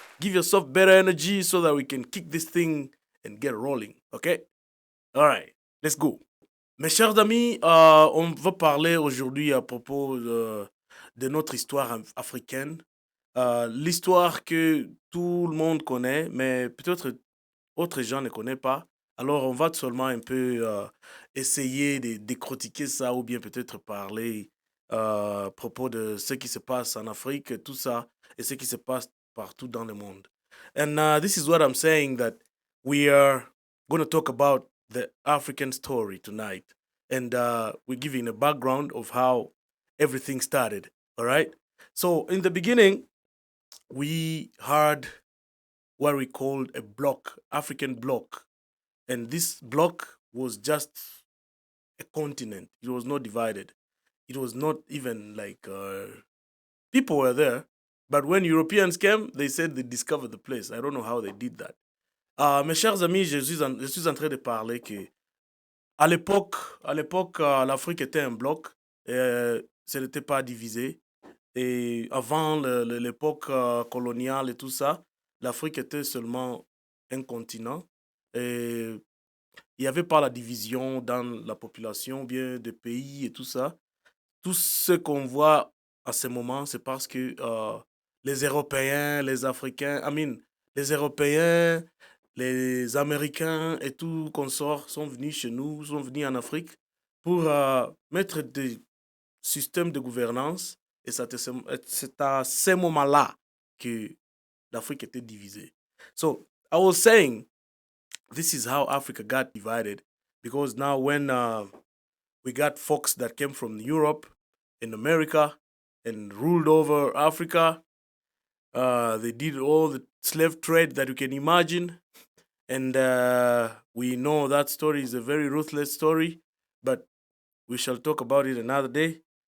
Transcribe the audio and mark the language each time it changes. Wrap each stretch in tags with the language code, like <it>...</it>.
<en>Give yourself better energy so that we can kick this thing and get rolling, okay? All right, let's go.</en> <fr>Mes chers amis, on va parler aujourd'hui à propos de notre histoire africaine. L'histoire que tout le monde connaît, mais peut-être autres gens ne connaissent pas. Alors, on va seulement un peu essayer de décortiquer ça ou bien peut-être parler à propos de ce qui se passe en Afrique, tout ça, et ce qui se passe partout dans le monde.</fr> <en>And this is what I'm saying, that we are going to talk about the African story tonight. And we're giving a background of how everything started, all right? So in the beginning, we had what we called a block, African block. And this block was just a continent. It was not divided. It was not even like people were there. But when Europeans came, they said they discovered the place. I don't know how they did that.</en> <fr>Mes chers amis, je suis en train de parler que à l'époque, l'Afrique était un bloc. Ce n'était pas divisé. Et avant l'époque coloniale et tout ça, l'Afrique était seulement un continent. Et il n'y avait pas la division dans la population, bien des pays et tout ça. Tout ce qu'on voit à ce moment, c'est parce que les Européens, les Africains, les Européens, les Américains et tout consorts sont venus chez nous, sont venus en Afrique pour mettre des systèmes de gouvernance. Et c'est à ce moment-là que l'Afrique était divisée.</fr> <en>So, I was saying, this is how Africa got divided, because now when we got folks that came from Europe and America and ruled over Africa, they did all the slave trade that you can imagine, and we know that story is a very ruthless story, but we shall talk about it another day.</en>